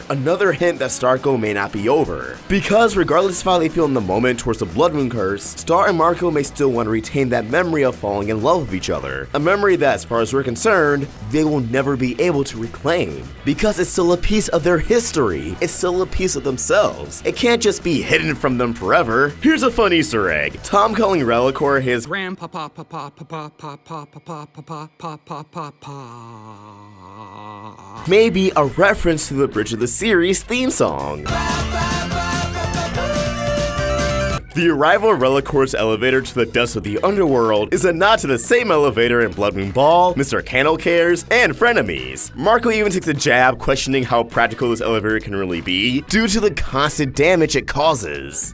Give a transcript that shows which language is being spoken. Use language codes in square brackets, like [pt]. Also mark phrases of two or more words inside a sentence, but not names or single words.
[en] Another hint that Starco may not be over. Because regardless of how they feel in the moment towards the Blood Moon curse, Star and Marco may still want to retain that memory of falling in love with each other. A memory that, as far as we're concerned, they will never be able to reclaim. Because it's still a piece of their history. It's still a piece of themselves. It can't just be hidden from them forever. Here's a fun Easter egg. Tom calling Relicore his Grandpapa, papa, papa, papa, papa, papa, papa, papa. may be a reference to the Bridge of the Series theme song. The arrival of Relicore's elevator to the depths of the underworld is a nod to the same elevator in Blood Moon Ball, Mr. Candle Cares, and Frenemies. Marco even takes a jab questioning how practical this elevator can really be due to the constant damage it causes.